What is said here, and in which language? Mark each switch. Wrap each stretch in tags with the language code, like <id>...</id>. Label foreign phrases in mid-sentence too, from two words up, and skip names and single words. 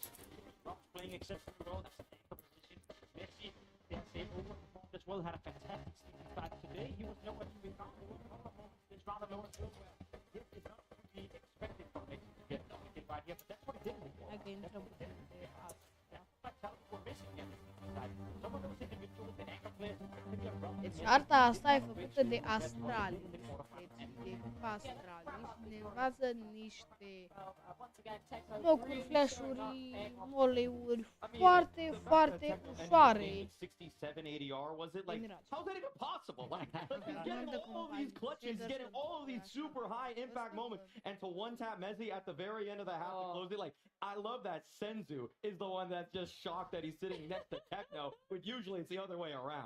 <en>Not playing exceptionally well. That's the anchor position. Messi, they overperformed as well, had a fantastic season start today. He was nowhere to be found. This round of lower field where this is not to be expected from Messi to get something right here, but that's what he did before. Again, trouble. We're missing him. Some of those individuals, the anchor players,</en> <ro>Deci arta asta e făcută de astrali. Deci de astrali. Și ne învață niște locuri, flash-uri, moleuri foarte, foarte ușoare.</ro> <en>67 ADR, was it? Like, how's that even possible? Like, he's getting all these clutches, he's getting all of these super high impact moments, and to one-tap Messi at the very end of the half to close it, like, I love that Senzu is the one that's just shocked that he's sitting next to Techno, but usually it's the other way around.</en>